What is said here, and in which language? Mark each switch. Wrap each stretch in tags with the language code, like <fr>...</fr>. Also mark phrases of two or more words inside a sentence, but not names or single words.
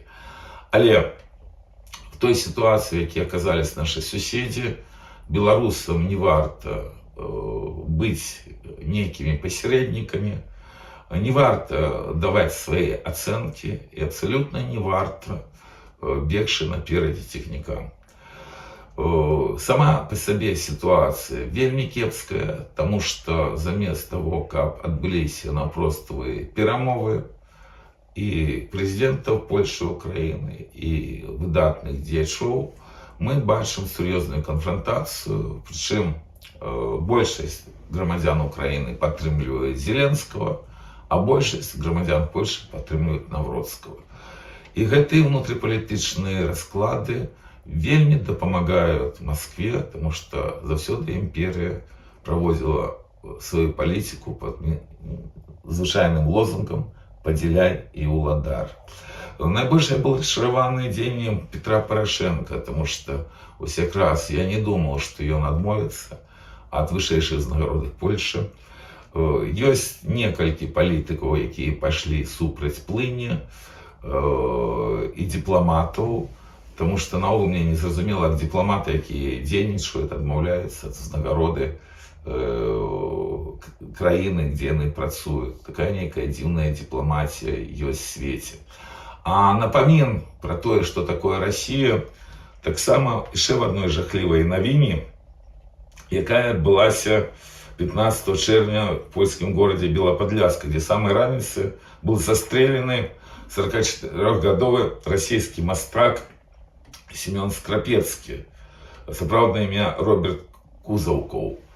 <be>Але в той сітуацыі, які аказались нашы суседзі, беларусам не варта быць нейкімі пасярэднікамі, не варта даваць свае ацэнкі і абсалютна не варта бегчы наперадзе цягніка.</be> <ru>Сама по себе ситуация</ru> <be>вельмі кепская,</be> <ru>тому что</ru> <be>замест того, как адбыліся наўпроставыя перамовы і прэзідэнтаў Польши, Украины і выдатных дзеячоў, мы бачым сур'ёзную конфронтацию, причем большасць грамадзян Украины падтрымлівае Зеленского, а большасць грамадзян Польши падтрымліваюць Навроцкого. І гэтыя внутрипалітычныя расклады вельмі дапамагаюць Москве,</be> <ru>тому что</ru> <be>заўсёды імперія праводзіла свою палітику под звычайным лозунгам «Падзяляй і ўладар». Найбольш я был расчараваны дзеяннем Петра Порошенко,</be> <ru>потому что</ru> <be>вось якраз я не думал, что ён адмовіцца ад вышэйшай узнагароды Польши. Ёсць некалькі палітыкаў, якія пашлі супраць плыні, і дыпламатаў,</be> <ru>потому что</ru> <be>наогул мне не зразумела, как дипломаты, якія дзейнічаюць, адмаўляюцца ад узнагароды краіны, где яны працуюць. Такая нейкая дзіўная дыпламатія ёсць в свеце. А напамін про тое, что такое Россия, таксама яшчэ в адной жахлівай навіне, якая адбылася 15 чэрвеня в польскім горадзе Белападляска, где самой раніцы был застрелены 44-гадовы расійскі мастак Семен Скрапецкі, сапраўднае імя Роберт Кузаўкоў.</be>